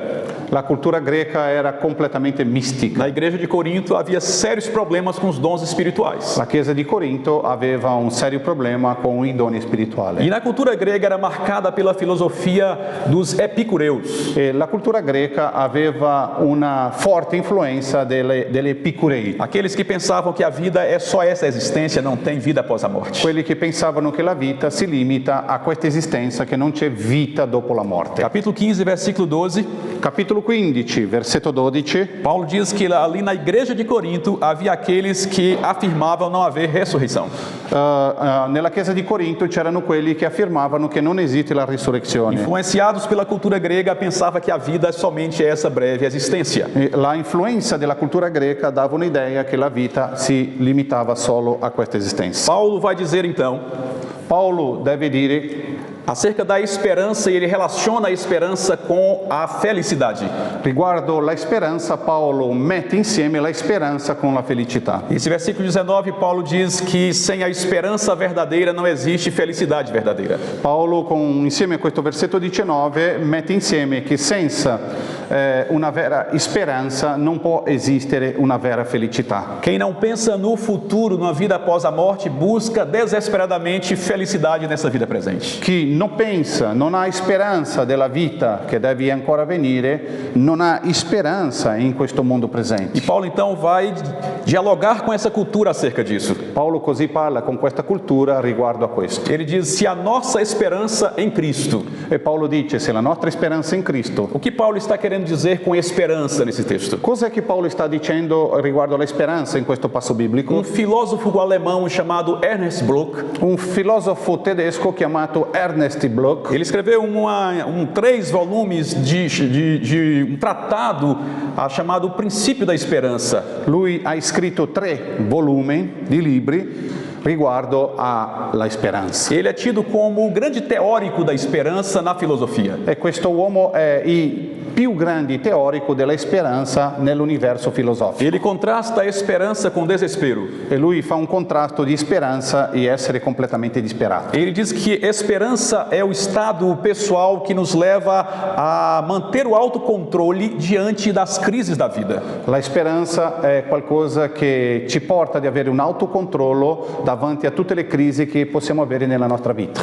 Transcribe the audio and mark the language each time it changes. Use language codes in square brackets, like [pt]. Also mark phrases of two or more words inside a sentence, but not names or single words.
[it] La cultura greca era completamente mistica. [pt] Na igreja de Corinto havia sérios problemas com os dons espirituais. [it] La chiesa di Corinto aveva un serio problema con i doni spirituali. [pt] E na cultura grega era marcada pela filosofia dos epicureus. [it] E la cultura greca aveva una forte influenza degli epicurei. [pt] Aqueles que pensavam que a vida é só essa existência, não tem vida após a morte. [it] Quelli che pensavano che la vita si limita a questa esistenza, che non c'è vita dopo la morte. [pt] Capítulo 15, versículo 12. [it] Capitolo 15, versetto 12. [pt] Paulo diz que ali na igreja de Corinto havia aqueles que afirmavam não haver ressurreição. [it] Nella chiesa di Corinto c'erano quelli che affermavano che non esiste la risurrezione. [pt] Influenciados pela cultura grega, pensava que a vida é somente essa breve existência. [it] La influenza della cultura greca dava un'idea che la vita si limitava solo a questa esistenza. [pt] Paulo vai dizer então [it] Paolo deve dire [pt] acerca da esperança, e ele relaciona a esperança com a felicidade. [it] riguardo la speranza, Paolo mette insieme la speranza con la felicità. [pt] Esse versículo 19, Paulo diz que sem a esperança verdadeira não existe felicidade verdadeira. [it] Paolo, insieme a questo versetto 19, mette insieme che senza una vera speranza non può esistere una vera felicità. [pt] Quem não pensa no futuro, numa vida após a morte, busca desesperadamente felicidade nessa vida presente. [it] Chi non pensa, non ha speranza della vita che deve ancora venire, non ha speranza in questo mondo presente. [pt] E Paulo então vai dialogar com essa cultura acerca disso. [it] Paolo così parla con questa cultura riguardo a questo. [pt] Ele diz: se a nossa esperança em Cristo. [it] E Paolo dice, se la nostra speranza è in Cristo. [pt] O que Paulo está querendo dizer com esperança nesse texto? [it] Cos'è che Paolo sta dicendo riguardo alla speranza in questo passo biblico? [pt] Filósofo alemão chamado Ernst Bloch. [it] Un filosofo tedesco chiamato Ernst Bloch. [pt] Ele escreveu 3 volumes de um tratado chamado O Princípio da Esperança. [it] Lui ha scritto 3 volumi di libri riguardo alla speranza. [pt] Ele é tido como o grande teórico da esperança na filosofia. [it] E questo uomo è il più grande teorico della speranza nell'universo filosofico. [pt] Ele contrasta a esperança com desespero. [it] E lui fa un contrasto di speranza e essere completamente disperato. [pt] Ele diz que esperança é o estado pessoal que nos leva a manter o autocontrole diante das crises da vida. [it] La speranza è qualcosa che ci porta di avere un autocontrollo davanti a tutte le crisi che possiamo avere nella nostra vita.